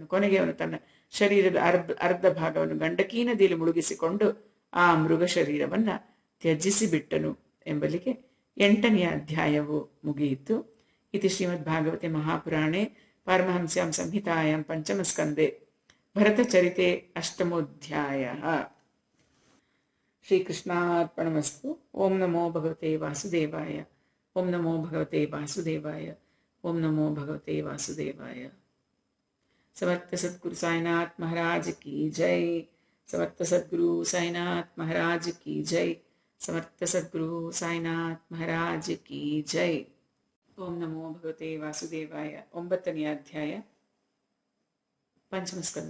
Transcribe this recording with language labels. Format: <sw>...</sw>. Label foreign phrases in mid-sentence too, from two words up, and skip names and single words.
<kn>ಕೊನೆಗೆ ಅವನು ತನ್ನ ಶರೀರದ ಅರ್ಧ ಭಾಗವನ್ನು ಗಂಡಕಿ ನದಿಯಲ್ಲಿ ಮುಳುಗಿಸಿಕೊಂಡು ಆ ಮೃಗ ಶರೀರವನ್ನ ತ್ಯಜಿಸಿ ಬಿಟ್ಟನು ಎಂಬಲ್ಲಿಗೆ 8ನೇ ಅಧ್ಯಾಯವು ಮುಗಿಯಿತು.</kn> <sa>ಇತಿ ಶ್ರೀಮದ್ ಭಾಗವತೆ ಮಹಾಪುರಾಣೆ ಪಾರಮಹಂಸ್ಯಾಂ ಸಂಹಿತಾಯಾಂ ಪಂಚಮಸ್ಕಂದೆ ಭರತಚರಿತೆ ಅಷ್ಟಮೋಧ್ಯಾಯ. ಶ್ರೀಕೃಷ್ಣಾರ್ಪಣಮಸ್ತು. ಓಂ ನಮೋ ಭಗವತೆ ವಾಸುದೇವಾಯ. ಓಂ ನಮೋ ಭಗವತೆ ವಾಸುದೇವಾಯ. ಓಂ ನಮೋ ಭಗವತೆ ವಾಸುದೇವಾಯ.</sa> <hi>समर्थ सद्गुरु साईनाथ महाराज की जय. समर्थ सद्गुरु साईनाथ महाराज की जय. समर्थ सद्गुरु साईनाथ महाराज की जय.</hi> <sa>ಓಂ ನಮೋ ಭಗವತೆ ವಾಸುದೇವಾಯ.</sa> <kn>9ನೇ ಅಧ್ಯಾಯ ಪಂಚಮಸ್ಕಂದ.</kn>